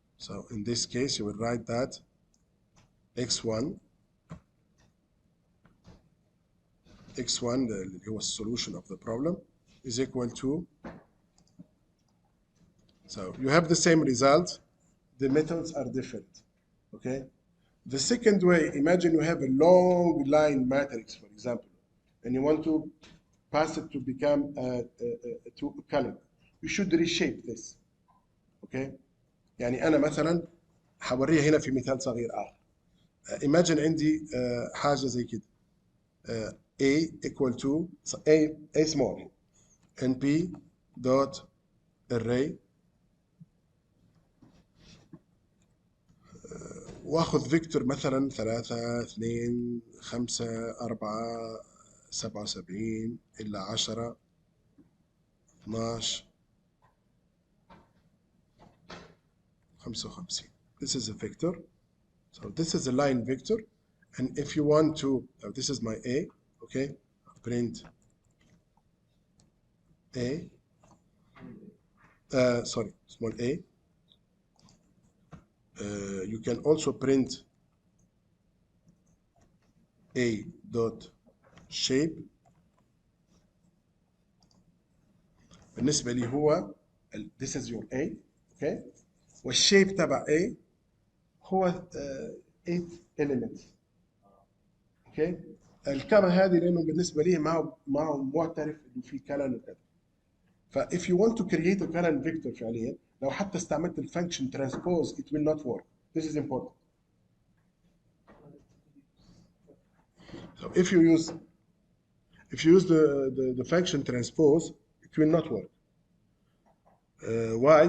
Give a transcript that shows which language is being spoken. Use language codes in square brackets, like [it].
[en] So in this case, you will write that x1 [ar] اللي هو [en] solution of the problem is equal to, so you have the same result, the methods are different. Okay, the second way, imagine you have a long line matrix, for example, and you want to pass it to become to a column. You should reshape this. [ar] Okay, يعني أنا مثلا هوريها هنا في مثال صغير آخر. Imagine عندي حاجة زي كده. [en] A equal to A small np dot array [ar] واخذ فيكتور مثلا [en] 3 2 5 4 77 إلا 10 12 55. This is a vector. So this is a line vector. And if you want to, this is my A, okay? Print A, sorry, small a. You can also print a dot shape. [ar] بالنسبة لي هو [en] this is your A, [ar] okay, والشيب تبع A هو 8 elements, okay. الكما هذه لانه بالنسبه لي ما هو معترف انه في كلن وكذا. [en] ف if you want to create a column vector فعليا [ar] لو حتى استعملت الفانكشن [en] transpose it will not work. This is important. So if you use the function transpose it will not work. Why?